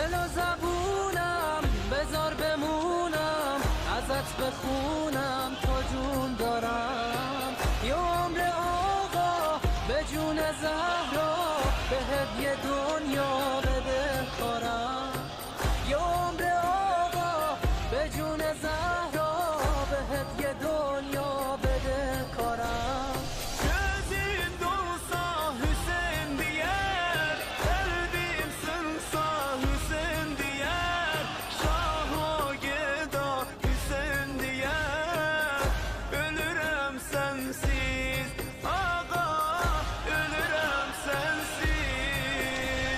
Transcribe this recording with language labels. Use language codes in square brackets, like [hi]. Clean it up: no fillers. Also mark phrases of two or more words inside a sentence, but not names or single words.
[fa] زبونم بذار بمونم ازت بخونم تا جون دارم یه عمر آقا به جون زهرا بهت یه دنیا بده کارم یه عمر آقا به جون زهرا بهت یه دنیا بده کارم [az] Gözün dolsa Hüseyin diyer, kalbim sınsa Hüseyin diyer, Şah-ı Geda Hüseyin diyer. Ölürüm sensiz ağa, ölürüm sensiz.